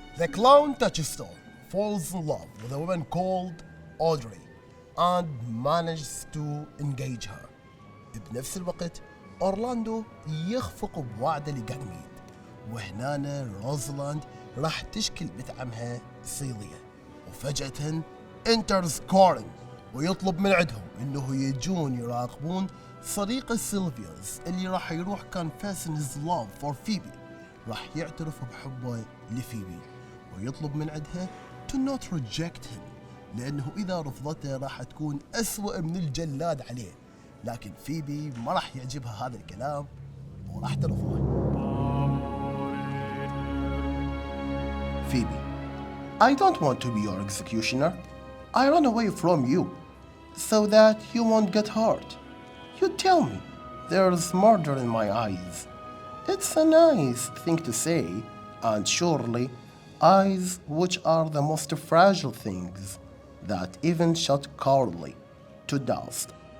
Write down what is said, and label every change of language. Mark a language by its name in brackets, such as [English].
[English] clown Touchstone falls in love with a woman called Audrey and manages to engage her. [Arabic] بنفس الوقت أورلاندو يخفق بوعده لغانيميد، وهنا روزلاند راح تشكل بنت عمها سيليا، وفجأة انترز كورن ويطلب من عندهم انه يجون يراقبون صديقه سيلفيوس اللي راح يروح [English] confess his love for [Arabic] فيبي، راح يعترف بحبه لفيبي ويطلب من عندها [English] to not reject him، [Arabic] لأنه إذا رفضته راح تكون أسوأ من الجلاد عليه. لكن فيبي ما راح يعجبها هذا الكلام وراح ترفضه. [English] Phoebe, I don't want to be your executioner. I run away from you so that you won't get hurt. You tell me there's murder in my eyes. It's a nice thing to say, and surely eyes which are the most fragile things that even shut cowardly to dust.